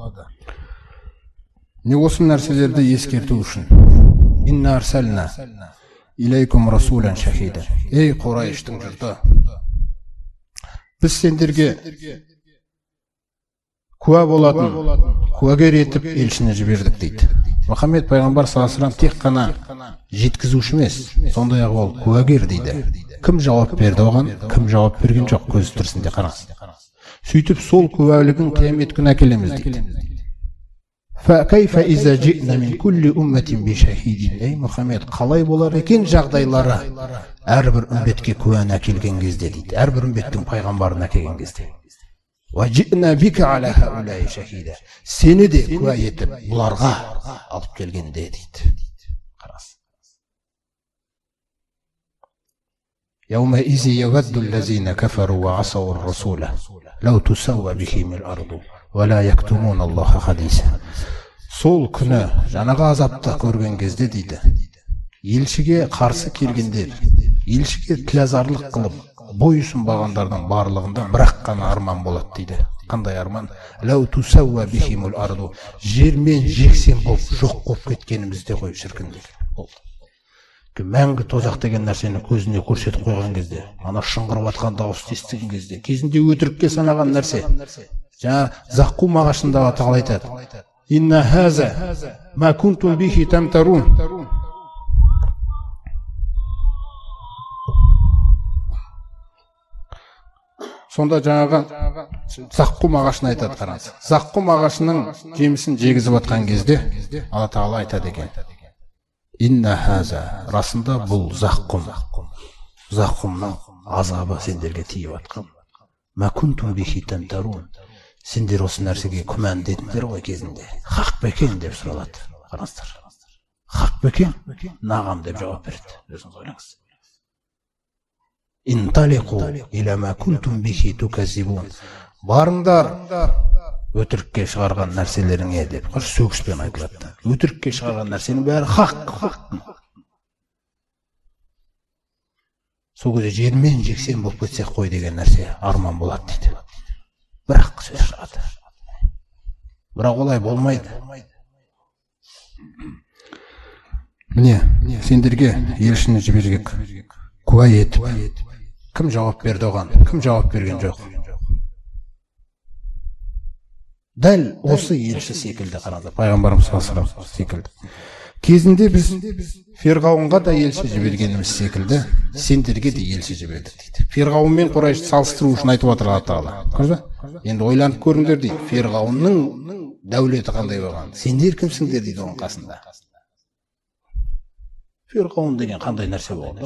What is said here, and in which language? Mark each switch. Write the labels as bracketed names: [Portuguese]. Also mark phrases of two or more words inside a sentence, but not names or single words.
[Kazakh] Не осы нәрселерді ескерту үшін. [Arabic] إنا أرسلنا إليكم رسولا شاهدا. [Kazakh] Ей Құрайыштың жұрты, біз сендерге куә болатын, куәгер етіп елшіні жібердік дейді. Мұхаммед пайғамбар [Arabic] صلى الله عليه وسلم [Kazakh] тек қана жеткізуші емес, сондай-ақ ол куәгер дейді. Кім жауап берді оған, кім жауап берген жоқ, көз тірісінде қараңыз. Сөйтіп сол куәлігін қиямет күні әкелеміз дейді. [Arabic] فَكَيْفَ إِذَا جِئْنَا مِنْ كُلِّ أُمَّةٍ بِشَهِيدٍ. [Kazakh] Ей Мұхаммед, қалай болар екен жағдайлары әрбір үмбетке куәні әкелген кезде дейді. Әрбір үмбеттің пайғамбарын әкелген кезде. [Arabic] وَجِئْنَا بِكَ عَلَى هَؤُلَاءِ شَهِيدًا. [Kazakh] Сені де куә етіп бұларға алып келгенде дейді. Қарас. [Arabic] يَوْمَئِذٍ يَوَدُّ الَّذِينَ كَفَرُوا وَعَصَوُا الرَّسُولَ لَوْ تُسَوَّىٰ بِهِمُ الْأَرْضُ وَلَا يَكْتُمُونَ اللَّهَ حَدِيثًا. [Kazakh] Сол күні жаңағы азапты көрген кезде дейді, елшіге қарсы келгендер, елшіге тілазарлық қылып бойұсынбағандардың барлығында бірақ қана арман болады дейді. Қандай арман? [Arabic] لو تسوى بهم الأرض. [Kazakh] Жермен жексен болып жоқ болып кеткенімізде ғой шіркін деген. Мәңгі тозақ деген нәрсені көзіне көрсетіп қойған кезде, ана шыңғырып атқан дауысты естіген кезде, кезінде өтірікке санаған нәрсе. Жаңа Заққум ағашында Тағала айтады: [Arabic] إن هذا ما كنتم به تمترون. [Kazakh] Сонда жаңағы Заққум ағашын айтады, қараңыз. Заққум ағашының жемісін жегізіп атқан кезде Алла Тағала айтады екен: [Arabic] إن هذا, [Kazakh] расында бұл Заққум. Заққумның азабы сендерге тиіп атқан. [Arabic] ما كنتم به تمترون. [Kazakh] Сендер осы нәрсеге күмәндедіңдер ғой кезінде. Хақ па екен деп сұралады. Қараңыздар. Хақ па екен? Нағам деп жауап береді. Өзіңіз ойлаңыз. [Arabic] انطلقوا إلى ما كنتم به تكذبون. [Kazakh] Барыңдар өтірікке шығарған нәрселеріңе деп. Сөгіспен айтылады. Өтірікке шығарған нәрсенің бәрі хақ. Сол кезде жермен жексен болып кетсек қой деген нәрсе арман болады дейді. Бірақ сөз шығады. Бірақ олай болмайды. Міне, сендерге елшіні жібергек, куә етіп. Кім жауап берді оған? Кім жауап берген жоқ? Дәл осы елші секілді, қараңыздар, пайғамбарымыз [Arabic] صلى الله عليه وسلم [Kazakh] секілді. Кезінде біз Фирғауынға да елші жібергеніміз секілді, сендерге де елші жібердік дейді. Фирғауын мен Құрайшты салыстыру үшін айтып отыр Алла Тағала. Енді ойланып көріңдер дейді. Фирғауынның дәулеті қандай болған? Сендер кімсіңдер дейді оның қасында. Фирғауын деген қандай нәрсе болды?